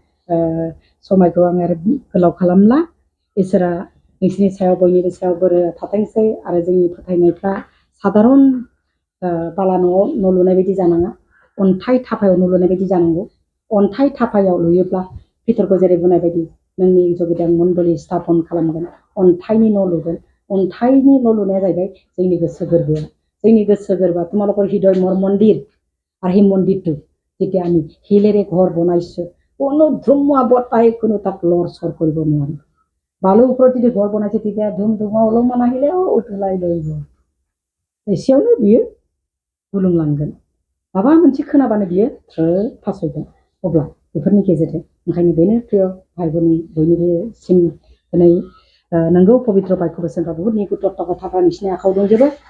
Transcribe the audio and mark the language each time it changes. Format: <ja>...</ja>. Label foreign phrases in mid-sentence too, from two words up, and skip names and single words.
<brx>समायखौ आङो आरो गोलाव खालामला इसोरा नोंसिनि सायाव बयनिबो सायाव बोर थाथोंसै आरो जोंनि फोथायनायफ्रा साधारन बाला न'आव न' लुनाय बायदि जानाङा अन्थाइ थाफायाव न' लुनाय बायदि जानांगौ अन्थाइ थाफायाव लुयोब्ला पितरखौ जेरै बुंनाय बायदि नोंनि जगिदां मण्डलि स्थापन खालामगोन अन्थाइनि न' लुगोन अन्थाइनि न' लुनाया जाहैबाय जोंनि गोसो गोरबोआ</brx> <as>তোমালোকৰ হৃদয় মোৰ মন্দিৰ আৰু সেই মন্দিৰটো যেতিয়া আমি শিলেৰে ঘৰ বনাইছো কোনো ধুমুহা বতাহে কোনো তাক লৰচৰ কৰিব নোৱাৰে বালুৰ ওপৰত যদি ঘৰ বনাইছে তেতিয়া ধুমুহা অলপমান আহিলেও উতুলাই লৈ যাব</as> <brx>एसेयावनो बियो गुलुंलांगोन माबा मोनसे खोनाबानो बियो फासयगोन अब्ला बेफोरनि गेजेरजों ओंखायनो बेनो प्रिय भाइ भनि बयनिबोसिम दिनै नोंगौ पबित्र बाक्य बोसोनफ्रा बहुत निगुत तत्व खोथाफ्रा नोंसिनि आखायाव दंजोबो</brx>